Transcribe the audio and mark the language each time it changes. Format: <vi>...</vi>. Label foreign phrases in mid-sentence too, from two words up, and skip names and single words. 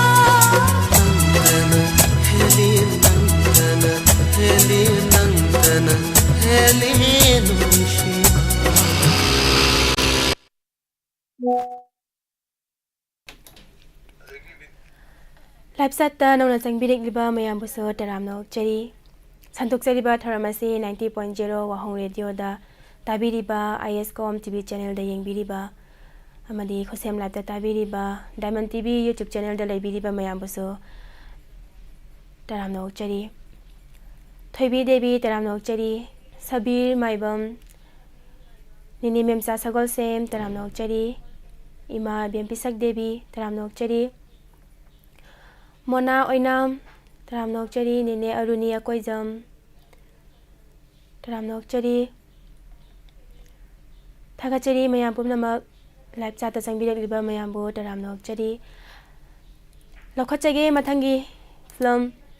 <mni>nangtana heli nangtana heli nangtana heli nung shiva Live satta nongna changbirik liba mayam buso taramno cheri santuk seriba tharamasi 90.0 wahong radio da tabiriba ISCOM TV channel da yengbiriba amadi khosem live da tabiriba Diamond TV YouTube channel da leibiriba mayam buso taramno cheri thoibi devi taramno cheri sabir maibam nini memsa sagol sem taramno cheri ima bempisak devi taramno cheri Mona oinam taramnok cheri nene aruni akoijam taramnok cheri thaga cheri mayam pumnamak</mni> <en>live chat</en> <mni>ta changbirek liba mayam bo taramnok cheri lokhachage mathangi film</mni>